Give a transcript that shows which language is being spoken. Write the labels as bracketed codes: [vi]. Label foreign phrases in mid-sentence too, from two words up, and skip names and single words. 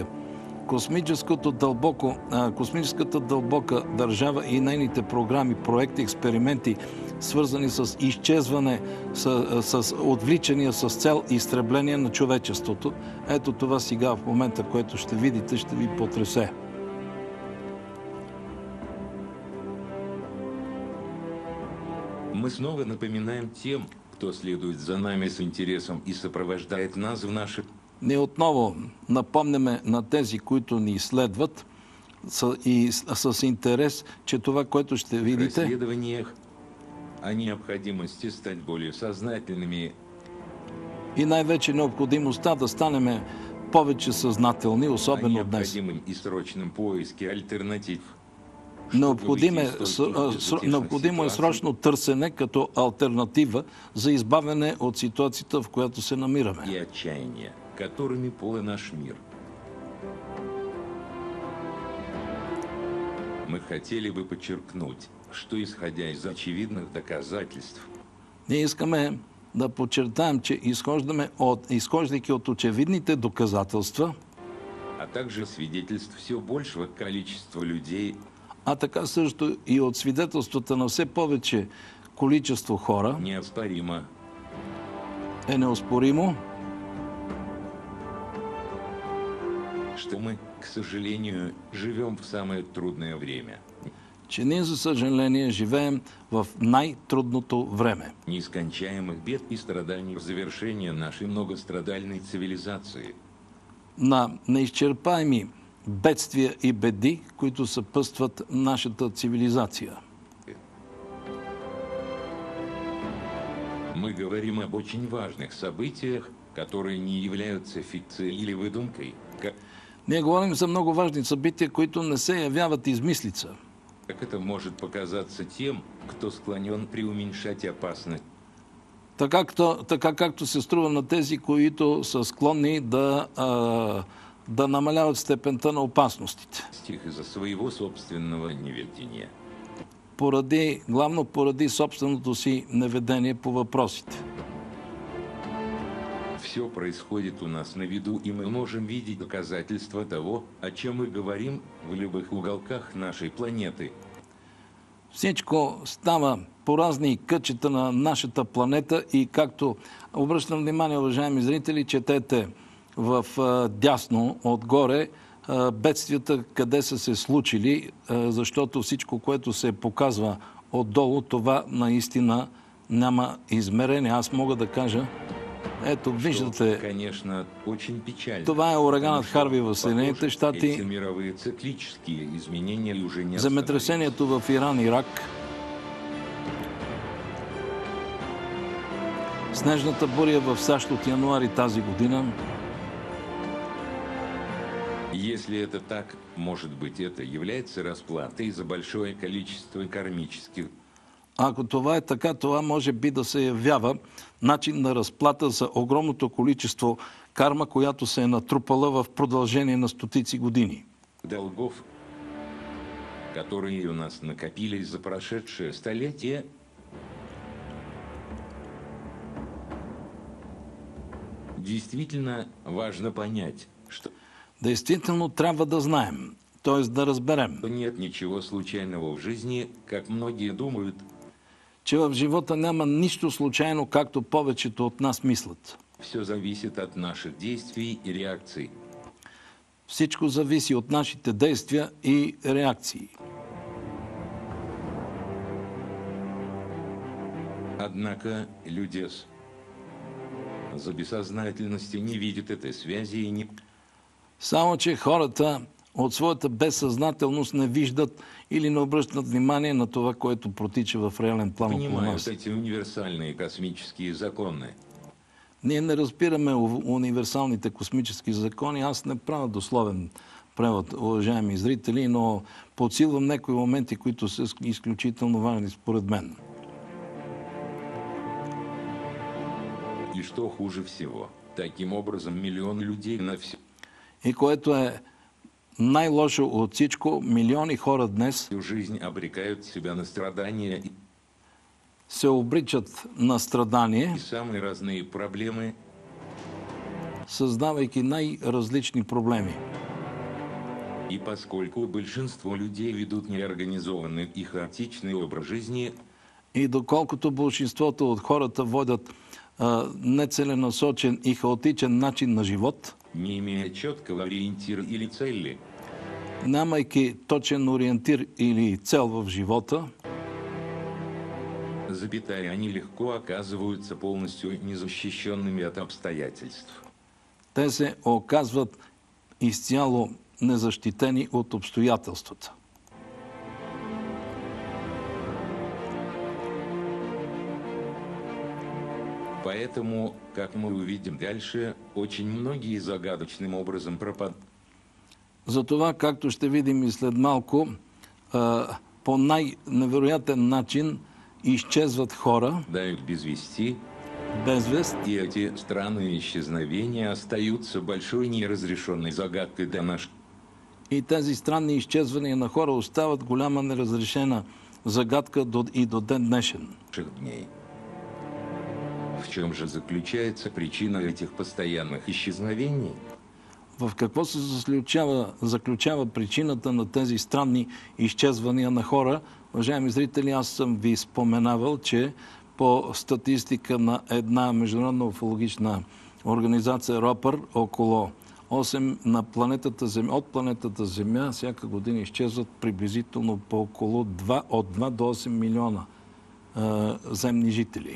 [bg] Космическата дълбока държава и нейните програми, проекти, експерименти, свързани с изчезване, с отвличания с цел изтребление на човечеството. Ето това сега в момента, което ще видите, ще ви потресе. [ru] Мы снова напоминаем тем, кто следует за нами с интересом и сопровождает нас в наших [bg] Ние отново напомняме на тези, които ни изследват и с интерес, че това, което ще видите, [ru] расследованиях о необходимости стать более сознательными [bg] и най-вече необходимостта да станем повече съзнателни, [ru] о [bg] особено днес. [ru] необходимом и срочном поиске альтернатив. [bg] Необходимо е срочно търсене като алтернатива за избавяне от ситуацията, в която се намираме. [ru] И отчаяния, которыми полон наш мир. Мы хотели бы подчеркнуть, что исходя из очевидных доказательств, [bg] Ние искаме да подчертаем, че изхождайки от очевидните доказателства, [ru] а также свидетельств все большего количества людей, [bg] а така също и от свидетелствата на все повече количество хора, [ru] неоспоримо, [bg] е неоспоримо, [ru] что мы, к сожалению, живем в самое трудное время. [bg] че ние, за съжаление, живеем в най-трудното време. [ru] Нескончаемых бед и страданий в завершение нашей многострадальной цивилизации. [bg] На неизчерпаеми бедствия и беди, които съпътстват нашата цивилизация. [ru] Мы говорим об очень важных событиях, которые не являются фикцией или выдумкой, [bg] Ние говорим за много важни събития, които не се явяват измислица. [ru] как это может показаться тем, кто склонен преуменьшать опасность [bg] Така както се струва на тези, които са склонни да намаляват степента на опасностите. [ru] из-за своего собственного неведения. [bg] Главно поради собственото си неведение по въпросите. [ru] Все происходит у нас на виду, и мы можем видеть доказательства того, о чем мы говорим в любых уголках нашей планеты. [bg] Всичко става по разни кътчета на нашата планета и както обръщам внимание, уважаеми зрители, четете в дясно отгоре бедствията, къде са се случили, защото всичко, което се показва отдолу, това наистина няма измерение. Аз мога да кажа, ето, виждате, [ru] Конечно, очень печально. [bg] това е ураганът Харви в Съединените [ru] Эти [bg] щати, [ru] мировые циклические изменения уже не [bg] земетресението в Иран, Ирак, снежната буря в САЩ от януари тази година. [ru] Если это так, может быть, это является расплатой за большое количество кармических [bg] Ако това е така, това може би да се явява начин на разплата за огромното количество карма, която се е натрупала в продължение на стотици години. [ru] долгов, которые у нас накопились за прошедшее столетие. Действительно важно понять, что [bg] Действително трябва да знаем, т.е. да разберем, [ru] нет ничего случайного в жизни, как многие думают. [bg] че в живота няма нищо случайно, както повечето от нас мислят. [ru] Все зависит от наших действий и реакций. [bg] Всичко зависи от нашите действия и реакции. [ru] Однако люди за бессознательности не видят этой связи и не [bg] Само, че хората от своята безсъзнателност не виждат или не обръщат внимание на това, което протича в реален план около [ru] понимают [bg] нас. [ru] эти универсальные космические законы. [bg] Ние не разбираме универсалните космически закони. Аз не правя дословен превод, уважаеми зрители, но подсилвам някои моменти, които са изключително важни според мен. [ru] И что хуже всего, таким образом миллион людей на всю [bg] И което е най-лошо от всичко, милиони хора днес [ru] жизнь обрекают себя на страдания и [bg] се обричат на страдание, [ru] самые разные проблемы, [bg] създавайки най-различни проблеми. [ru] и поскольку большинство людей ведут неорганизованный и хаотичный образ жизни, [bg] И доколкото большинството от хората водят нецеленасочен и хаотичен начин на живот, [ru] не имея четкого ориентира или цели, [bg] нямайки точен ориентир или цел в живота, [ru] запятая, они легко оказываются полностью незащищенными от обстоятельств. [bg] Те се оказват изцяло незащитени от обстоятелствата. [ru] Поэтому, как мы увидим дальше, очень многие загадочным образом пропадают. [bg] Затова, както ще видим и след малко, по най-невероятен начин изчезват хора [ru] Дают без вести, [bg] без вест. [ru] и эти странные исчезновения остаются большой неразрешенной загадкой для наших [bg] И тези странни изчезвания на хора остават голяма неразрешена загадка и до ден днешен. [ru] дней. В чем же заключается причина этих постоянных исчезновений? [bg] В какво се заключава причината на тези странни изчезвания на хора? Уважаеми зрители, аз съм ви споменавал, че по статистика на една международна уфологична организация РОПър, около 8 на планетата Земя, от планетата Земя всяка година изчезват приблизително по около от 2 до 8 милиона земни жители.